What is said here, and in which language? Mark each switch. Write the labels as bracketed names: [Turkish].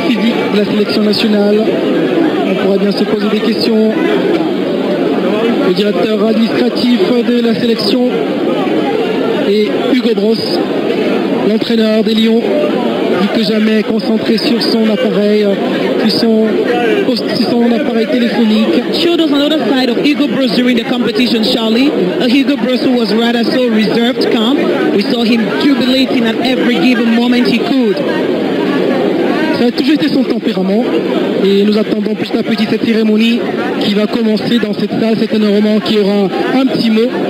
[French] Physique de la sélection nationale. On pourrait bien se poser des questions. Le directeur administratif de la sélection et Hugo Bross, l'entraîneur des Lions, plus que jamais concentré sur son appareil, sur son appareil téléphonique. [English] Showed us another side of Hugo Bross during the competition, Charlie. A Hugo Bross who was rather so reserved, calm. We saw him jubilating at every given moment he could. [French] Ça a toujours été son tempérament et nous attendons petit à petit cette cérémonie qui va commencer dans cette salle. C'est un roman qui aura un petit mot.